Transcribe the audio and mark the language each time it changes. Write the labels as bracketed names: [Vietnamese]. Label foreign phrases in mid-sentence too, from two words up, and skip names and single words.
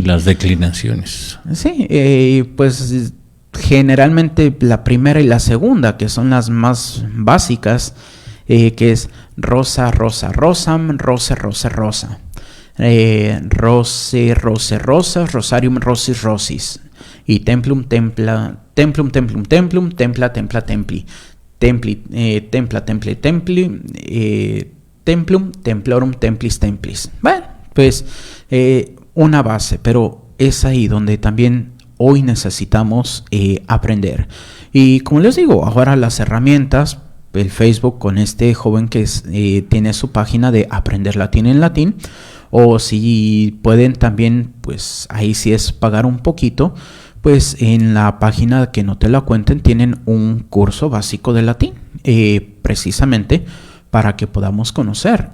[Spanish] en las declinaciones. Sí, pues generalmente la primera y la segunda, que son las más básicas, que es [Latin] rosa, rosa, rosam, rose, rose, rosa. Rose, rose, rosas, rosarium, rosis, rosis. Y templum, templa, templum, templum, templum, templa, templa, templi. Templi, templa, temple, templi, templum, templorum, templis, templis. [Spanish] Bueno, pues una base, pero es ahí donde también hoy necesitamos aprender. Y como les digo, ahora las herramientas, el Facebook con este joven que tiene su página de Aprender Latín en Latín, o si pueden también, pues ahí sí es pagar un poquito, pues en la página que no te la cuenten tienen un curso básico de latín, precisamente para que podamos conocer.